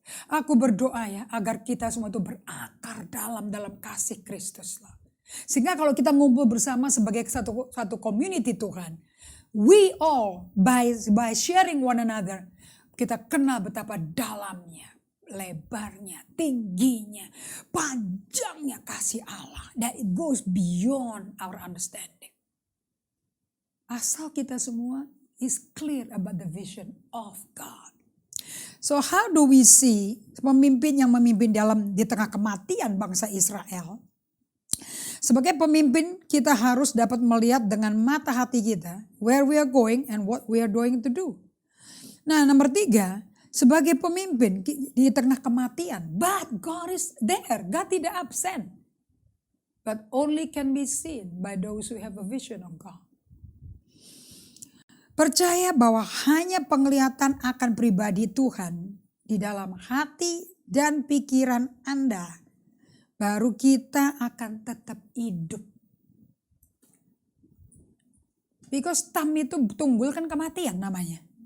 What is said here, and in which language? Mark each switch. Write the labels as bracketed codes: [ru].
[id] Aku berdoa ya agar kita semua itu berakar dalam kasih Kristus lah. Sehingga kalau kita ngumpul bersama sebagai satu community Tuhan, [en] we all by sharing one another, [id] kita kenal betapa dalamnya, lebarnya, tingginya, panjangnya kasih Allah. [en] That it goes beyond our understanding. [id] Asal kita semua [en] is clear about the vision of God. So how do we see [id] pemimpin yang memimpin di tengah kematian bangsa Israel? Sebagai pemimpin kita harus dapat melihat dengan mata hati kita [en] where we are going and what we are going to do. [id] Nah nomor 3, sebagai pemimpin di tengah kematian, [en] but God is there, [id] God tidak absent. [en] But only can be seen by those who have a vision of God. [id] Percaya bahwa hanya penglihatan akan pribadi Tuhan di dalam hati dan pikiran Anda, baru kita akan tetap hidup. Because tam itu tunggul kan kematian namanya.